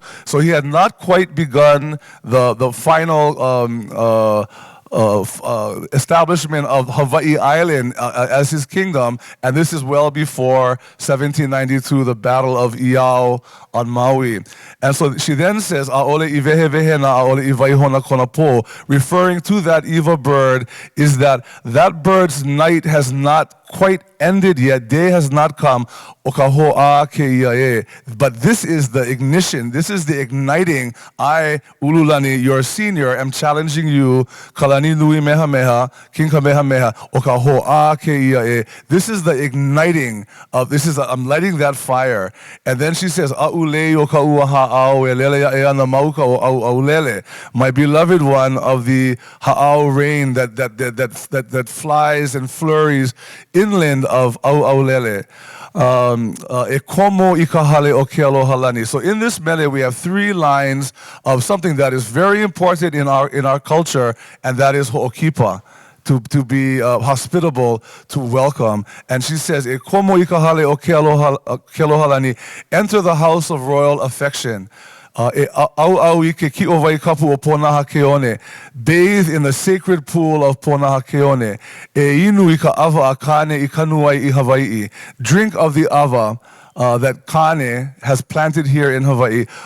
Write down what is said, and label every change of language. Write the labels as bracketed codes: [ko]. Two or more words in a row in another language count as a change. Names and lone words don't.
[en] So he had not quite begun the final establishment of Hawaii Island as his kingdom, and this is well before 1792, the Battle of Iao on Maui. And so she then says, [haw] "Aole iwehewehe na aole iwaihona konapo," [en] referring to that Iwa bird, is that bird's night has not quite ended yet. Day has not come. [haw] Okaho'a keiae. [en] But this is the ignition. This is the igniting. I, Ululani, your senior, am challenging you. Kalani nui meha meha, King Kamehameha. [haw] Okaho'a keiae. [en] This is the igniting of. I'm lighting that fire. And then she says, [haw] "Aulei o ka'ua ha'au e lele e ana mauka o au lele." [en] My beloved one of the ha'au rain that flies and flurries inland of Auaulele. [haw] E komo ikahale o ke aloha lani. [en] So in this mele we have three lines of something that is very important in our culture, and that is ho'okipa. To be hospitable, to welcome. And she says, [haw] E komo ikahale o ke aloha lani. [en] Enter the house of royal affection. Bathe in the sacred pool of Ponaha Keone. Drink of the ava that Kane has planted here in Hawaii.